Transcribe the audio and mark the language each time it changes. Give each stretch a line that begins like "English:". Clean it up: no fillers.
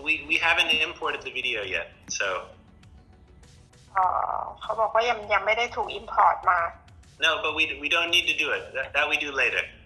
English: we haven't imported the video yet so
Thai: เขาบอกว่ายังไม่ได้ถูก import มา
English: no but we don't need to do it that we do later